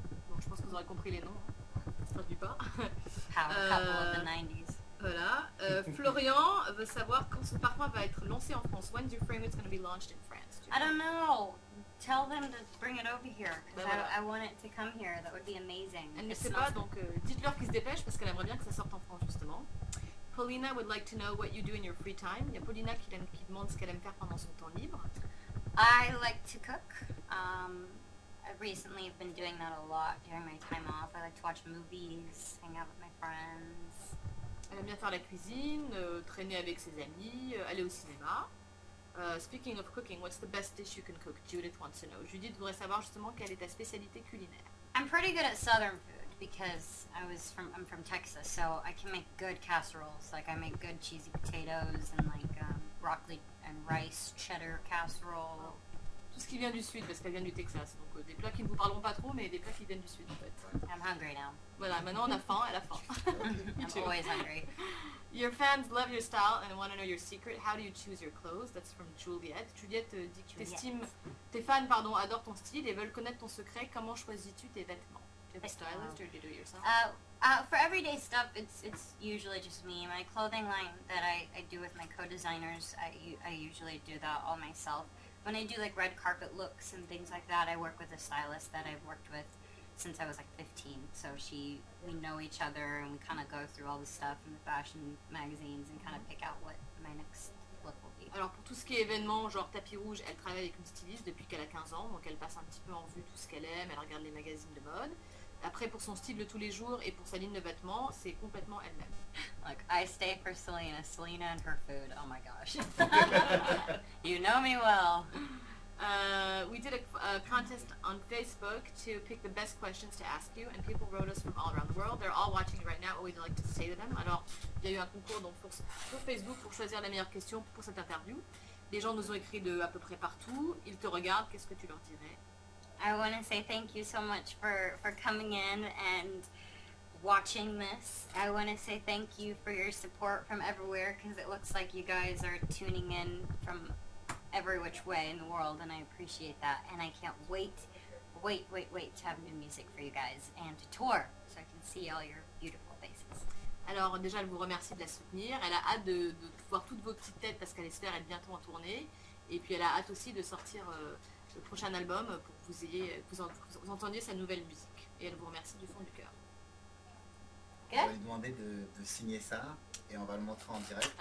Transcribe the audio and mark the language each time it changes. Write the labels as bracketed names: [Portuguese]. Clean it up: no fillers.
[French] Donc je pense que vous aurez compris les noms. Ça traduit pas. [English] Power couple of the 90s. [French] Voilà. Florian veut savoir quand son parfum va être lancé en France. [English] When's your fragrance going to be launched in France? I don't know. Tell them to bring it over here, because [French] Ben voilà. [English] I want it to come here. That would be amazing. [French] Elle ne [English] It [French] sait [English] smells [French] pas, donc dites-leur qu'ils se dépêchent parce qu'elle aimerait bien que ça sorte en France justement. [English] Paulina would like to know what you do in your free time. [French] Il y a Paulina qui demande ce qu'elle aime faire pendant son temps libre. [English] I like to cook. I recently have been doing that a lot during my time off. I like to watch movies, hang out with my friends. [French] Elle aime bien faire la cuisine, traîner avec ses amis, aller au cinéma. [English] Speaking of cooking, what's the best dish you can cook? Judith wants to know. [French] Judith voudrait savoir justement quelle est ta spécialité culinaire. [English] I'm pretty good at southern food because I'm from Texas, so I can make good casseroles. Like I make good cheesy potatoes and like broccoli and rice cheddar casserole. [French] Tout ce qui vient du sud, parce qu'elle vient du Texas. Donc des plats qui ne vous parleront pas trop, mais des plats qui viennent du sud en fait. [English] I'm hungry now. [French] Voilà, maintenant on a faim, elle a faim. [English] I'm always hungry. Your fans love your style and want to know your secret. How do you choose your clothes? That's from Juliette. [French] Juliette dit que tes fans adorent ton style et veulent connaître ton secret. Comment choisis-tu tes vêtements? [English] Do you have a stylist or do you do it yourself? For everyday stuff, it's usually just me. My clothing line that I do with my co-designers, I usually do that all myself. When I do like red carpet looks and things like that, I work with a stylist that I've worked with since I was like 15. So we know each other and we kind of go through all the stuff in the fashion magazines and kind of pick out what my next look will be. [French] Alors pour tout ce qui est événement, genre tapis rouge, elle travaille avec une styliste depuis qu'elle a 15 ans, donc elle passe un petit peu en vue tout ce qu'elle aime, elle regarde les magazines de mode. Après pour son style de tous les jours et pour sa ligne de vêtements, c'est complètement elle-même. [English] Like I stay for Selena and her food. Oh my gosh. You know me well. We did a contest on Facebook to pick the best questions to ask you, and people wrote us from all around the world. They're all watching right now. What would you like to say to them? [French] Alors, il y a eu un concours donc sur Facebook pour choisir la meilleure question pour cette interview. Les gens nous ont écrit de à peu près partout. Ils te regardent. Qu'est-ce que tu leur dirais? [English] I want to say thank you so much for coming in and watching this. I want to say thank you for your support from everywhere, because it looks like you guys are tuning in from every which way in the world, and I appreciate that. And I can't wait to have new music for you guys and to tour so I can see all your beautiful faces. [French] Alors déjà, elle vous remercie de la soutenir. Elle a hâte de voir toutes vos petites têtes parce qu'elle espère être bientôt en tournée. Et puis elle a hâte aussi de sortir le prochain album pour que vous entendiez sa nouvelle musique. Et elle vous remercie du fond du cœur. [English] Good? [French] Ils ont demander de signer ça et on va le montrer en direct.